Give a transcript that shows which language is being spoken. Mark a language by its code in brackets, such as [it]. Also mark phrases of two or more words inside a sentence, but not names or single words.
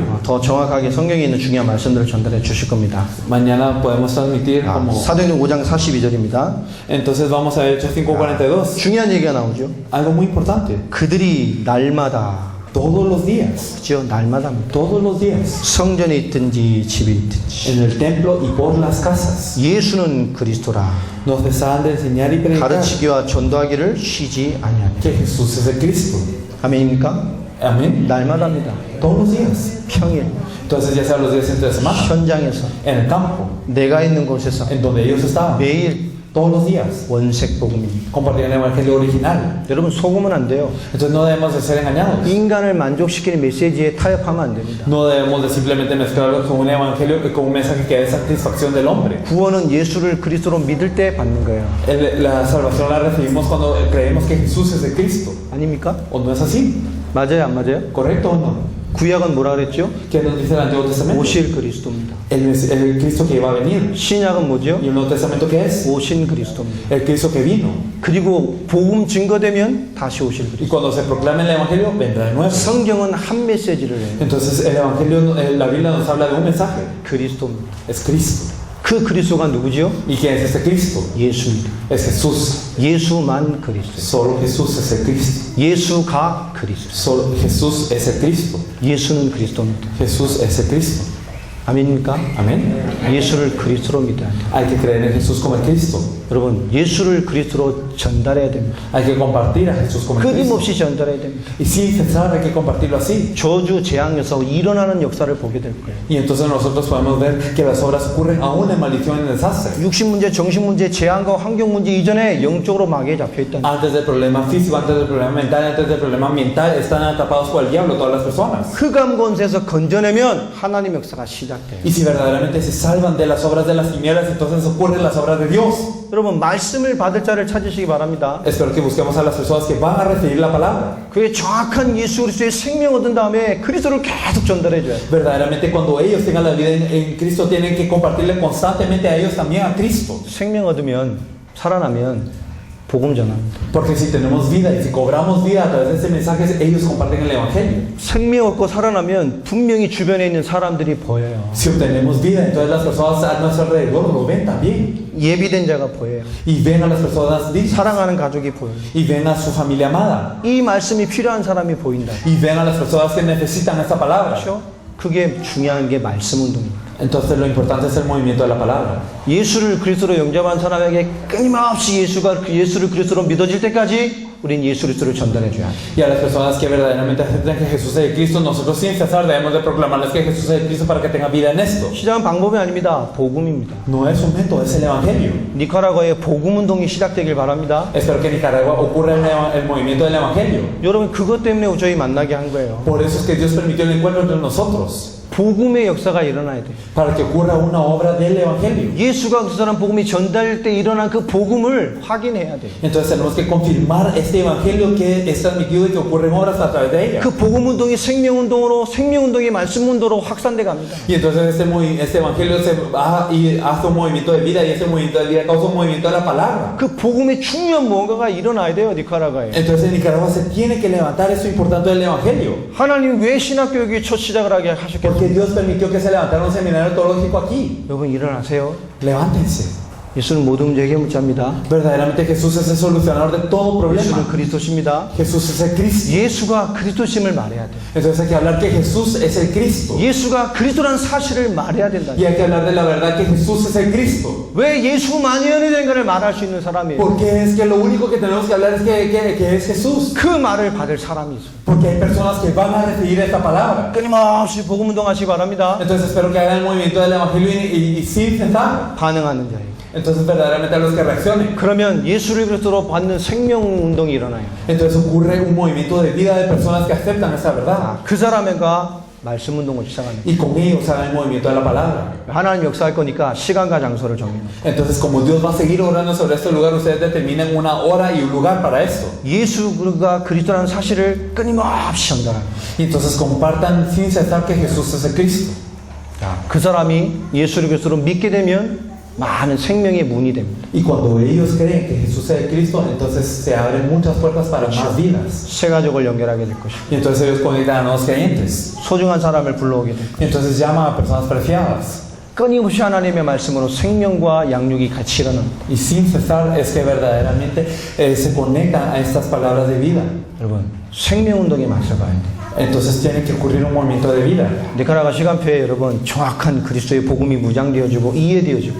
[ko] 더 정확하게 성경에 있는 중요한 말씀들을 전달해 주실 겁니다. [es] Mañana podemos transmitir como... [ko] 사도행전 5장 42절입니다. [es] Entonces vamos a ver Hechos 5:42. [ko] 중요한 얘기가 나오죠. [es] Algo muy importante. [ko] 그들이 날마다 [es] Todos los días. [ko] 그죠? 날마다입니다. [es] Todos los días. [ko] 성전에 있든지 집에 있든지 [es] En el templo y por las casas. [ko] 예수는 그리스도라 [es] Nos cesaban de enseñar y predicar [ko] 가르치기와 전도하기를 쉬지 아니하니. [es] que Jesús es el Cristo. [ko] 아멘입니까? [es] Amén. [ko] 날마다입니다. [es] Todos los días. [ko] 평일 [es] Entonces ya sea los días entre semana, [ko] 현장에서 [es] en el campo, [ko] 내가 있는 곳에서 [es] en donde ellos estaban, [ko] 매일 [es] todos los días, [ko] 원색 복음입니다. [es] compartían el evangelio original. [ko] 여러분 속으면 안 돼요. [es] Entonces no debemos de ser engañados. [ko] 인간을 만족시키는 메시지에 타협하면 안 됩니다. [es] No debemos de simplemente mezclarlo con un evangelio, con un mensaje que dé satisfacción del hombre. [ko] 구원은 예수를 그리스도로 믿을 때 받는 거예요. [es] La salvación la recibimos cuando creemos que Jesús es el Cristo. [ko] 아닙니까? [es] ¿O no es así? [ko] 맞아요, 안 맞아요? [es] ¿Correcto o no? [ko] 구약은 뭐라 그랬죠? [es] ¿Qué nos dice el Antiguo Testamento? [ko] 오실 그리스도입니다. [es] El Cristo que iba a venir. [ko] 신약은 뭐죠? [es] ¿Y el Nuevo Testamento qué es? [ko] 오신 그리스도입니다. [es] El Cristo que vino. [ko] 그리고 복음 증거되면 다시 오실 그리스도. [es] Y cuando se proclame el Evangelio, vendrá de nuevo. [ko] 성경은 한 메시지를 해요. [es] Entonces el Evangelio, la Biblia nos habla de un mensaje. [ko] 그리스도입니다. [es] Es Cristo. [ko] 그 그리스도가 누구죠? [es] ¿Y quién es este Cristo? [ko] 예수입니다. [es] Es Jesús. [ko] 예수만 그리스도. [es] Solo Jesús es el Cristo. [ko] 예수가 그리스도. [es] Solo Jesús es el Cristo. [ko] 예수는 그리스도입니다. [es] Jesús es el Cristo. [ko] 아멘입니까? [es] Amén. [ko] 예수를 그리스도로 믿어야 돼요. [es] Hay que creer en Jesús como el Cristo. [ko] 여러분, 예수를 그리스도로 전달해야 됩니다. [es] Hay que compartir a Jesús como el Cristo. [ko] 끊임없이 전달해야 됩니다. [es] Y sin cesar hay que compartirlo así. [ko] 저주 재앙에서 일어나는 역사를 보게 될 거예요. [es] Y entonces nosotros podemos ver que las obras ocurren aún en maldición y en desastre. [ko] 육신 문제, 정신 문제, 재앙과 환경 문제 이전에 영적으로 마귀에 잡혀 있다는 거예요. [es] Antes del problema físico, antes del problema mental, antes del problema ambiental, están atrapados por el diablo todas las personas. [ko] 흑암 권세에서 건져내면 하나님 역사가 시작돼요. [es] Y si verdaderamente se salvan de las obras de las tinieblas, entonces ocurren las obras de Dios. [ko] 여러분, 말씀을 받을 자를 찾으시기 바랍니다. [es] Espero que busquemos a las personas que van a recibir la palabra. [ko] 그게 정확한 예수 그리스도의 생명 얻은 다음에 그리스도를 계속 전달해 줘요. [es] Verdaderamente cuando ellos tengan la vida en Cristo, tienen que compartirle constantemente a ellos también a Cristo. [ko] 생명 얻으면 살아나면 복음 전합니다. [es] Porque si tenemos vida y si cobramos vida a través de ese mensaje, ellos comparten el Evangelio. [ko] 생명 얻고 살아나면 분명히 주변에 있는 사람들이 보여요. [es] Si obtenemos vida, entonces las personas a nuestro alrededor lo ven también. [ko] 예비된 자가 보여요. [es] Y ven a las personas dignas. [ko] 사랑하는 가족이 보여요. [es] Y ven a su familia amada. [ko] 이 말씀이 필요한 사람이 보인다. [es] Y ven a las personas que necesitan esta palabra. [ko] 그렇죠? 그게 중요한 게 말씀 운동입니다. [es] Entonces lo importante es el movimiento de la palabra. [ko] 예수를 그리스도로 영접한 사람에게 끊임없이 예수를 그리스도로 믿어질 때까지 우린 예수 그리스도를 전달해 줘야 돼. [es] Y a las personas que verdaderamente aceptan que Jesús es el Cristo, nosotros sin cesar debemos de proclamarles que Jesús es el Cristo para que tengan vida en esto. [ko] 시작은 방법이 아닙니다. 복음입니다. [es] No es un método, es el Evangelio. [ko] 니카라과의 복음 운동이 시작되길 바랍니다. [es] Espero que en Nicaragua ocurra el movimiento del Evangelio. [ko] 여러분 그것 때문에 저희 만나게 한 거예요. [es] Por eso es que Dios permitió el encuentro entre nosotros, [ko] 복음의 역사가 일어나야 돼. [es] para que ocurra una obra del Evangelio. [ko] 예수가 그리스도라는 복음이 전달될 때 일어난 그 복음을 확인해야 돼. [es] Entonces tenemos que confirmar este Evangelio que es transmitido y que ocurren obras a través de ella. [ko] 그 복음 운동이 생명 운동으로, 생명 운동이 말씀 운동으로 확산돼 갑니다. [es] Y entonces este Evangelio se va y hace un movimiento de vida, y ese movimiento de vida causa un movimiento de la palabra. [ko] 그 복음의 중요한 무언가가 일어나야 돼요, 니카라과에. [es] Entonces en Nicaragua se tiene que levantar eso importante del Evangelio. [ko] 하나님 왜 신학교육이 첫 시작을 하게 하셨겠어요? [es] Porque Dios permitió que se levantara un seminario teológico aquí. [ko] 여러분 일어나세요. [es] Levántense. [ko] 예수는 모든 문제 해결자입니다. [es] Verdaderamente Jesús es el solucionador de todo problema. [ko] 예수는 그리스도십니다. [es] Jesús es el Cristo. [ko] 예수가 그리스도심을 말해야 돼. [es] Entonces hay que hablar que Jesús es el Cristo. [ko] 예수가 그리스도라는 사실을 말해야 된다. [es] Y hay que hablar de la verdad que Jesús es el Cristo. [ko] 왜 예수 만연이 된 것을 말할 수 있는 사람이에요? [es] Porque es que lo único que tenemos que hablar es que es Jesús. [ko] 그 말을 받을 사람이 있어요. [es] Porque hay personas que van a recibir esta palabra. [ko] 끊임없이 복음 운동하시기 바랍니다. [es] Entonces espero que hagan el movimiento del Evangelio y sin cesar. [ko] 반응하는 자예요. [es] Entonces verdaderamente a los que reaccionen. [ko] 그러면 예수를 그리스도로 받는 생명 운동이 일어나요. [es] Entonces ocurre un movimiento de vida de personas que aceptan esa verdad. [ko] 그 사람과 말씀 운동을 시작합니다. [es] Y con ellos hagan el movimiento de la palabra. [ko] 하나님 역사할 거니까 시간과 장소를 정해요. [es] Entonces como Dios va a seguir obrando sobre este lugar, ustedes determinan una hora y un lugar para esto. [ko] 예수가 그리스도라는 사실을 끊임없이 전달합니다. [es] Y entonces compartan sin cesar que Jesús es el Cristo. [ko] 그 사람이 예수를 그리스도로 믿게 되면 많은 생명의 문이 됩니다. [es] Y cuando ellos creen que Jesús es el Cristo, entonces se abren muchas puertas para más vidas. [ko] 새 가족을 연결하게 될 것이고 [es] Y entonces ellos conectan a nuevos creyentes. [ko] 소중한 사람을 불러오게 될 것이고 [es] Y entonces llaman a personas preciadas. [ko] 끊임없이 하나님의 말씀으로 생명과 양육이 같이 일어납니다. [es] Y sin cesar es que verdaderamente se conectan a estas palabras de vida. [ko] 여러분 생명 운동에 맞서가야 돼요. [es] Entonces tiene que ocurrir un movimiento de vida. [ko] 니카라과 시간표에 여러분 정확한 그리스도의 복음이 무장되어지고 이해되어지고